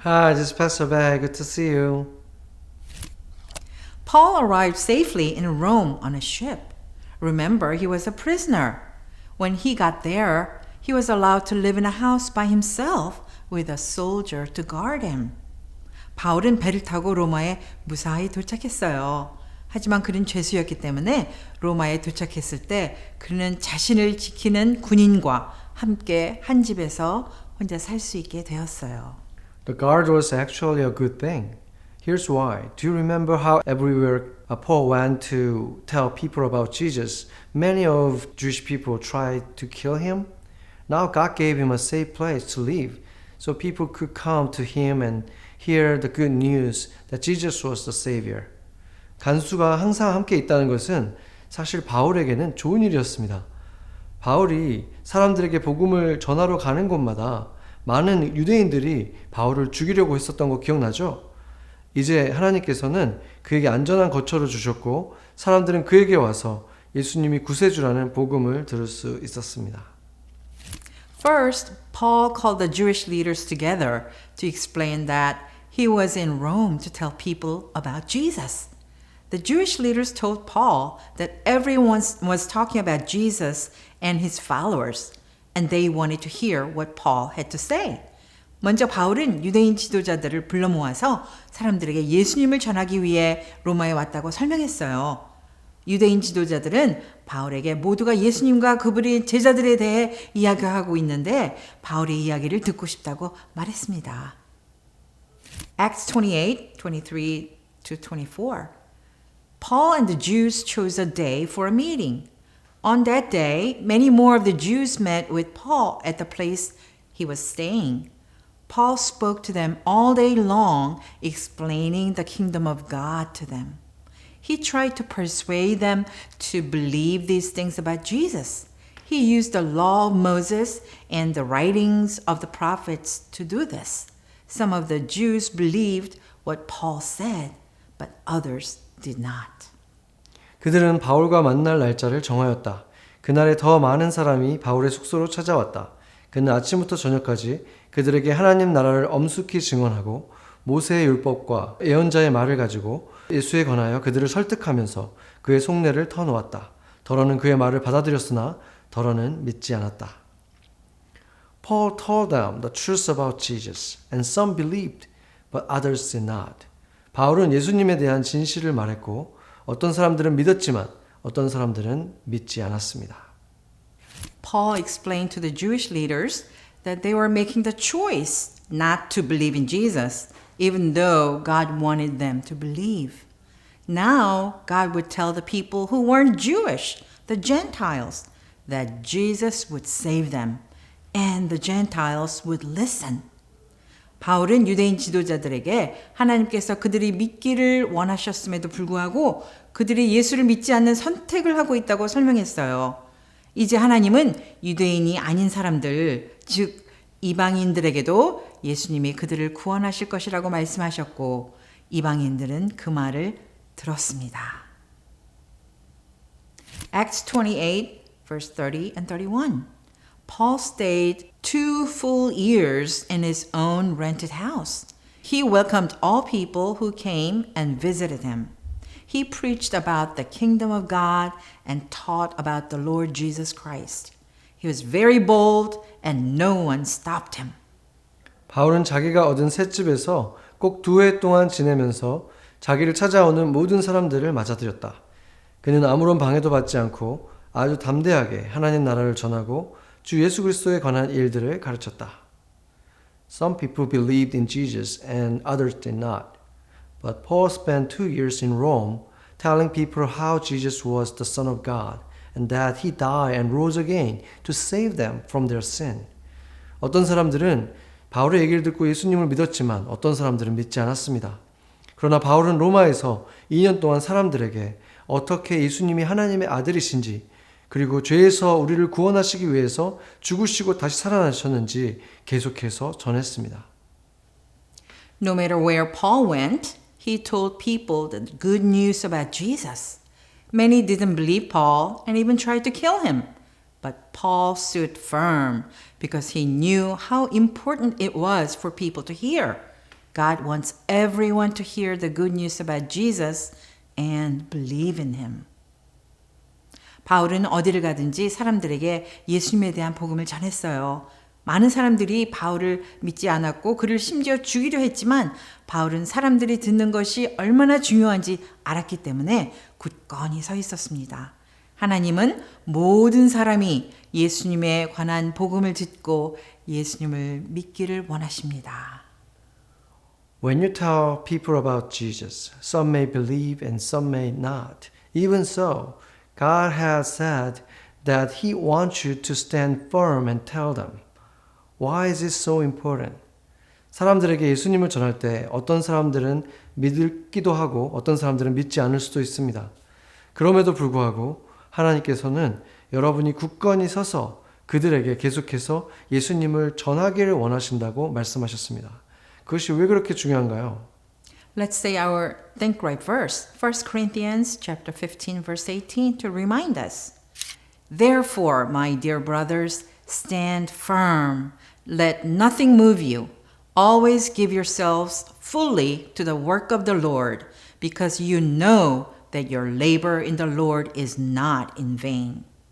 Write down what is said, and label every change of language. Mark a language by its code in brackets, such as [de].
[en] Hi, this is Pastor Bear. Good to see you. Paul arrived safely in Rome on a ship. Remember, he was a prisoner. When he got there, he was allowed to live in a house by himself with a soldier to guard him. [ko] 바울은 배를 타고 로마에 무사히 도착했어요. 하지만 그는 죄수였기 때문에 로마에 도착했을 때 그는 자신을 지키는 군인과 함께 한 집에서 혼자 살 수 있게 되었어요. [en] The guard was actually a good thing. Here's why. Do you remember how everywhere Paul went to tell people about Jesus, many of Jewish people tried to kill him? Now God gave him a safe place to live, so people could come to him and hear the good news that Jesus was the Savior. [ko] 간수가 항상 함께 있다는 것은 사실 바울에게는 좋은 일이었습니다. 바울이 사람들에게 복음을 전하러 가는 곳마다 많은 유대인들이 바울을 죽이려고 했었던 거 기억나죠? 이제 하나님께서는 그에게 안전한 거처를 주셨고 사람들은 그에게 와서 예수님이 구세주라는 복음을 들을 수 있었습니다. [en] First, Paul called the Jewish leaders together to explain that he was in Rome to tell people about Jesus. The Jewish leaders told Paul that everyone was talking about Jesus and his followers, and they wanted to hear what Paul had to say. [ko] 먼저 바울은 유대인 지도자들을 불러 모아서 사람들에게 예수님을 전하기 위해 로마에 왔다고 설명했어요. 유대인 지도자들은 바울에게 모두가 예수님과 그분의 제자들에 대해 이야기하고 있는데 바울의 이야기를 듣고 싶다고 말했습니다. [en] Acts 28, 23-24. Paul and the Jews chose a day for a meeting. On that day, many more of the Jews met with Paul at the place he was staying. Paul spoke to them all day long, explaining the kingdom of God to them. He tried to persuade them to believe these things about Jesus. He used the law of Moses and the writings of the prophets to do this. Some of the Jews believed what Paul said, but others did not. [ko] 그들은 바울과 만날 날짜를 정하였다. 그날에 더 많은 사람이 바울의 숙소로 찾아왔다. 그는 아침부터 저녁까지 그들에게 하나님 나라를 엄숙히 증언하고 모세의 율법과 예언자의 말을 가지고 예수에 관하여 그들을 설득하면서 그의 속내를 터놓았다. 더러는 그의 말을 받아들였으나 더러는 믿지 않았다. [en] Paul told them the truth about Jesus, and some believed, but others did not. [ko] 바울은 예수님에 대한 진실을 말했고 어떤 사람들은 믿었지만 어떤 사람들은 믿지 않았습니다. [en] Paul explained to the Jewish leaders that they were making the choice not to believe in Jesus, even though God wanted them to believe. Now, God would tell the people who weren't Jewish, the Gentiles, that Jesus would save them, and the Gentiles would listen. [ko] 바울은 유대인 지도자들에게 하나님께서 그들이 믿기를 원하셨음에도 불구하고 그들이 예수를 믿지 않는 선택을 하고 있다고 설명했어요. 이제 하나님은 유대인이 아닌 사람들, 즉 이방인들에게도 예수님이 그들을 구원하실 것이라고 말씀하셨고 이방인들은 그 말을 들었습니다. [en] Acts 28, verse 30 and 31. Paul stayed 2 full years in his own rented house. He welcomed all people who came and visited him. He preached about the kingdom of God and taught about the Lord Jesus Christ. He was very bold and no one stopped him. [ko] 바울은 자기가 얻은 새 집에서 꼭 2해 동안 지내면서 자기를 찾아오는 모든 사람들을 맞아들였다. 그는 아무런 방해도 받지 않고 아주 담대하게 하나님 나라를 전하고 주 예수 그리스도에 관한 일들을 가르쳤다. [en] Some people believed in Jesus and others did not. But Paul spent 2 years in Rome telling people how Jesus was the Son of God and that he died and rose again to save them from their sin. [ko] 어떤 사람들은 바울의 얘기를 듣고 예수님을 믿었지만 어떤 사람들은 믿지 않았습니다. 그러나 바울은 로마에서 2년 동안 사람들에게 어떻게 예수님이 하나님의 아들이신지 그리고 죄에서 우리를 구원하시기 위해서 죽으시고 다시 살아나셨는지 계속해서 전했습니다. [en] No matter where Paul went, he told people the good news about Jesus. Many didn't believe Paul and even tried to kill him. But Paul stood firm because he knew how important it was for people to hear. God wants everyone to hear the good news about Jesus and believe in him. [ko] 바울은 어디를 가든지 사람들에게 예수님에 대한 복음을 전했어요. 많은 사람들이 바울을 믿지 않았고 그를 심지어 죽이려 했지만 바울은 사람들이 듣는 것이 얼마나 중요한지 알았기 때문에 굳건히 서 있었습니다. 하나님은 모든 사람이 예수님에 관한 복음을 듣고 예수님을 믿기를 원하십니다. [en] When you tell people about Jesus, some may believe and some may not. Even so, God has said that He wants you to stand firm and tell them. Why is it so important? [ko] 사람들에게 예수님을 전할 때 어떤 사람들은 믿기도 하고 어떤 사람들은 믿지 않을 수도 있습니다. 그럼에도 불구하고 하나님께서는 여러분이 굳건히 서서 그들에게 계속해서 예수님을 전하기를 원하신다고 말씀하셨습니다. 그것이 왜 그렇게 중요한가요? [en] Let's say our think right verse, 1 Corinthians chapter 15 verse 18 to remind us. Therefore, my dear brothers, stand firm. Let nothing move you. Always give yourselves fully to the work of the Lord, because you know that your labor in the Lord is not in vain.